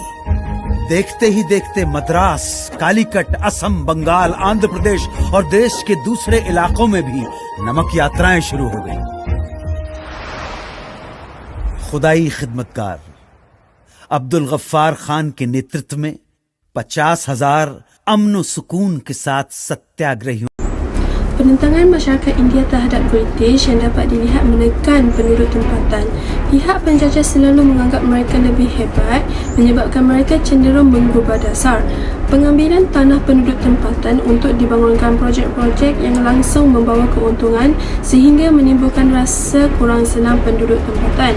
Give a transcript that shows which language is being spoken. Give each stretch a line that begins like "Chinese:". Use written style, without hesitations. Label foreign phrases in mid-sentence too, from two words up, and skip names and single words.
Hindi: देखते ही देखते मद्रास, कालीकट, असम, बंगाल, आंध्र प्रदेश और देश के दूसरे इलाकों में भी नमक यात्राएं शुरू हो गईं। खुदाई खिदमतकार अब्दुल गफ्फार खान के नेतृत्व में 50,000 अमन सुकून के साथ सत्याग्रहियों।
Malay: Penentangan masyarakat India terhadap British yang dapat dilihat menekan penduduk tempatan. Pihak penjajah selalu menganggap mereka lebih hebat, menyebabkan mereka cenderung mengubah dasar pengambilan tanah penduduk tempatan untuk dibangunkan projek-projek yang langsung membawa keuntungan sehingga menimbulkan rasa kurang senang penduduk tempatan.